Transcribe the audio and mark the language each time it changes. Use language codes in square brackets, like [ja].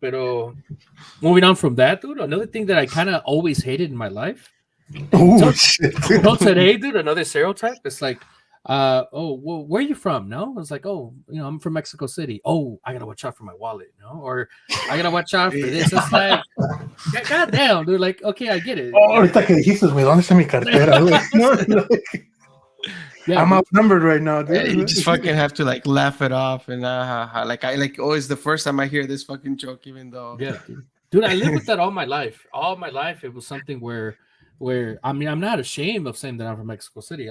[en] But moving on from that, dude, another thing that I kind of always hated in my life. Oh, shit. Today, dude, another stereotype. It's like, oh, well, where are you from? No, it's like, oh, I'm from Mexico City. Oh, I gotta watch out for my wallet, or I gotta watch out for this. It's like, goddamn, dude. Like, okay, I get it. [es] Oh, ahorita que dijiste, güey, ¿dónde está mi cartera? [en] Yeah, I'm outnumbered right now, dude. You just fucking have to like laugh it off, and always the first time I hear this fucking joke, even though dude, I lived with that all my life. All my life, it was something where I mean, I'm not ashamed of saying that I'm from Mexico City.